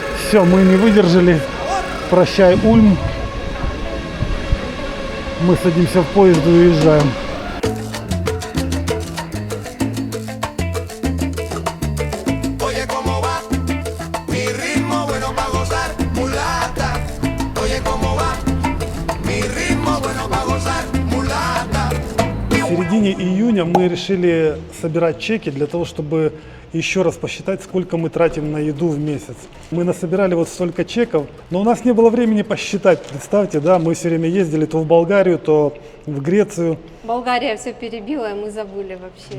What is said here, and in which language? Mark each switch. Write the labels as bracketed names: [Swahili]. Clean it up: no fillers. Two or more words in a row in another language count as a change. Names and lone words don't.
[Russian] Все, мы не выдержали. Прощай, Ульм. Мы садимся в поезд и уезжаем. [Spanish] Oye, ¿cómo va? Mi ritmo bueno pa' gozar, mulata. Oye, ¿cómo va? Mi ritmo bueno pa' gozar, mulata. [Russian] В середине июня мы решили собирать чеки для того, чтобы еще раз посчитать, сколько мы тратим на еду в месяц. Мы насобирали вот столько чеков, но у нас не было времени посчитать. Представьте, да, мы все время ездили то в Болгарию, то в Грецию. Болгария все перебила, и мы забыли вообще.